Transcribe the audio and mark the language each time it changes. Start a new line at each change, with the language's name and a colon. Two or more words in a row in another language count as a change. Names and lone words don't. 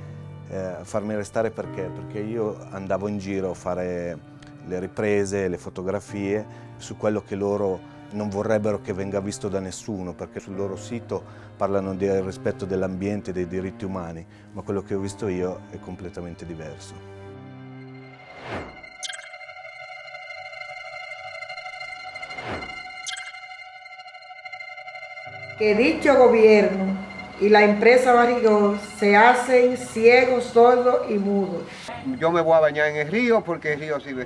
Italian: Farmi arrestare perché? Perché io andavo in giro a fare le riprese, le fotografie su quello che loro non vorrebbero che venga visto da nessuno, perché sul loro sito parlano del rispetto dell'ambiente e dei diritti umani, ma quello che ho visto io è completamente diverso.
Spanish: Que dicho gobierno y la empresa Barrick Gold se hacen ciegos, sordos y mudos. Yo me voy a bañar en el río porque el río sirve.